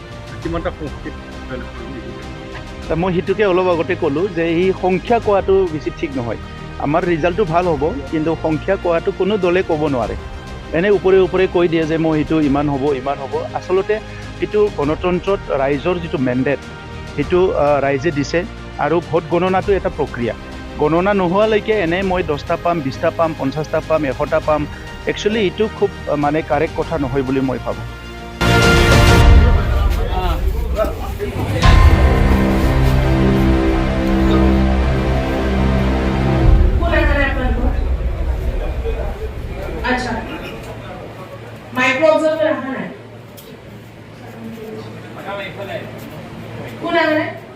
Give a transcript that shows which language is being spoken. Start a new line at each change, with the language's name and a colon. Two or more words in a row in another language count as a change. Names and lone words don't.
Assamese: মই সেইটোকে অলপ আগতে ক'লোঁ যে এই সংখ্যা কোৱাটো বেছি ঠিক নহয় আমাৰ ৰিজাল্টটো ভাল হ'ব কিন্তু সংখ্যা কোৱাটো কোনো দলে ক'ব নোৱাৰে এনে ওপৰে কৈ দিয়ে যে মই সেইটো ইমান হ'ব আচলতে এইটো গণতন্ত্ৰত ৰাইজৰ যিটো মেণ্ডেট সেইটো ৰাইজে দিছে আৰু ভোট গণনাটো এটা প্ৰক্ৰিয়া গণনা নোহোৱালৈকে এনে মই 10টা পাম 20টা পাম 50টা পাম 100টা পাম একচুৱেলি এইটো খুব মানে কাৰেক্ট কথা নহয় বুলি মই ভাবোঁ
Hindi: अच्छा माइक्रो ऑब्जर्वर रहा है कौन आ रहा है